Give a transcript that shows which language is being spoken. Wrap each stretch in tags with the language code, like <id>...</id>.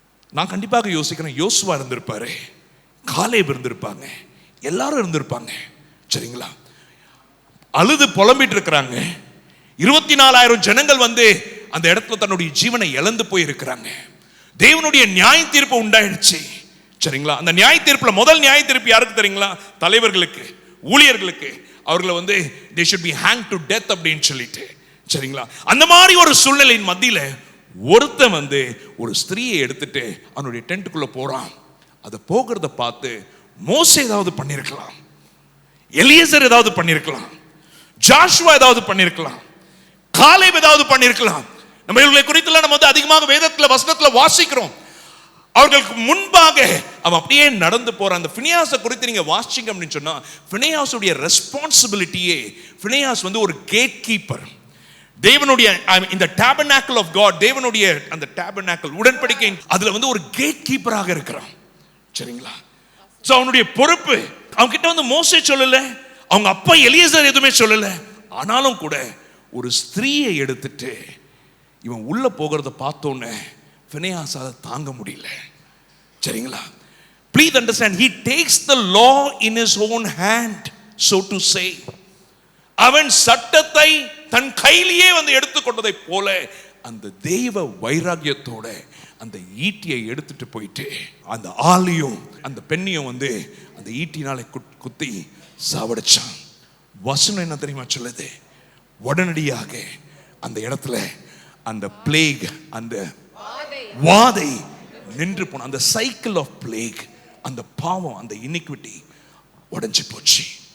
<ta>நான் கண்டிப்பாக யோசிக்கிறேன், யோசுவா இருந்திருப்பாரு, காலேப் இருந்திருப்பாங்க, எல்லாரும் இருந்திருப்பாங்க. சரிங்களா? அழுது புலம்பிட்டு இருக்கிறாங்க. 24,000 ஜனங்கள் வந்து அந்த இடத்துல தன்னுடைய ஜீவனை இழந்து போய் இருக்கிறாங்க. தேவனுடைய நியாய தீர்ப்பு உண்டாயிடுச்சு. சரிங்களா? அந்த நியாய தீர்ப்புல முதல் நியாய தீர்ப்பு யாருக்கு தெரியுங்களா? தலைவர்களுக்கு, ஊழியர்களுக்கு. அவர்களை வந்து</ta> <en>they should be hanged to death</en> <ta>அப்படின்னு சொல்லிட்டு. சரிங்களா? அந்த மாதிரி ஒரு சூழ்நிலையின் மத்தியில ஒருத்தன் வந்து ஒரு ஸ்திரீயை எடுத்துட்டு அவனுடைய டென்ட்டுக்குள்ள போறான். அதை போகிறத பார்த்து மோசே ஏதாவது பண்ணிருக்கலாம், எலியேசர் ஏதாவது பண்ணிருக்கலாம், ஜாஷுவா ஏதாவது பண்ணிருக்கலாம், காலேப் ஏதாவது பண்ணிருக்கலாம். நம்ம இவர்களை குறித்து நம்ம வந்து அதிகமாக வேதத்துல வசனத்துல வாசிக்கிறோம். அவர்களுக்கு முன்பாக அவன் அப்படியே நடந்து போறான். அந்த பினேயாஸை குறித்து நீங்க வாசிங்க அப்படின்னு சொன்னா, பினேயாஸுடைய ரெஸ்பான்சிபிலிட்டியே, பினேயாஸ் வந்து ஒரு கேட் கீப்பர். தேவனுடைய இந்த டாபர்னாக்கிள் ஆஃப் காட், தேவனுடைய அந்த டாபர்னாக்கிள் உடன்படிக்கை, அதுல வந்து ஒரு கேட் கீப்பராக இருக்கிறான். சரிங்களா? சோ அவனுடைய பொறுப்பு. அவங்க கிட்ட வந்து மோசே சொல்லல, அவங்க அப்பா எலியேசர் எதுவுமே சொல்லல. ஆனாலும் கூட ஒரு ஸ்திரீயை எடுத்துட்டு இவன் உள்ள போகிறத பார்த்தோன்னே பினேயாஸால தாங்க முடியல. சரிங்களா?</ta> <en>Please understand, he takes the law in his own hand, so to say.</en> <ta>அவன் சட்டத்தை தன் கையிலேயே வந்து எடுத்துக்கொண்டதை போல அந்த தெய்வ வைராகியத்தோட அந்த ஈட்டியை எடுத்துட்டு போயிட்டு அந்த ஆளையும் அந்த பெண்ணையும் வந்து அந்த ஈட்டினாலே குத்தி சாவடிச்சான். வசனம் என்ன தெரியுமா சொல்லுது? உடனடியாக அந்த இடத்துல அந்த பிளேக், அந்த வாதை நின்று போன, அந்த சைக்கிள் ஆஃப் பிளேக், அந்த பாவம், அந்த இனிக்விட்டி உடைஞ்சு போச்சு.</ta>